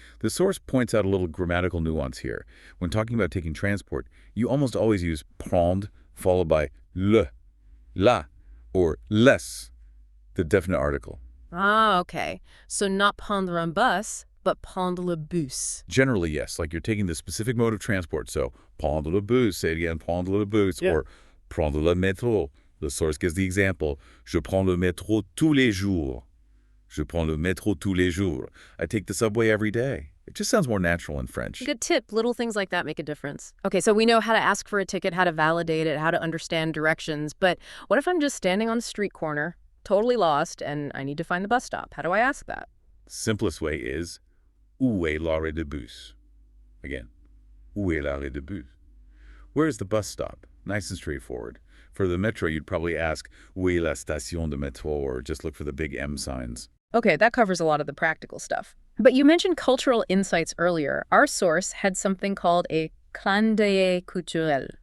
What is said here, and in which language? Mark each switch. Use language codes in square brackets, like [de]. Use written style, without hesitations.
[en] The source points out a little grammatical nuance here. When talking about taking transport, you almost always use prendre, followed by le, la, or les, the definite article. Ah, okay. So not [fr] prendre un bus, [en] but [fr] prendre le bus. [en] Generally, yes, like you're taking the specific mode of transport. [fr] So prendre le bus, [en] say it again, [fr] prendre le bus, or prendre le métro. [en] The source gives the example, [fr] je prends le métro tous les jours. Je prends le métro tous les jours. [en] I take the subway every day. It just sounds more natural in French. Good tip. Little things like that make a difference. Okay, so we know how to ask for a ticket, how to validate it, how to understand directions. But what if I'm just standing on a street corner, totally lost, and I need to find the bus stop? How do I ask that? Simplest way is, [fr] où est l'arrêt de bus? [en] Again, [fr] où est l'arrêt de bus? [en] Where is the bus stop? Nice and straightforward. For the metro, you'd probably ask, [fr] où est la station de métro, [en] or just look for the big M signs. Okay, that covers a lot of the practical stuff. But you mentioned cultural insights earlier. Our source had something called a clin d'œil culturel.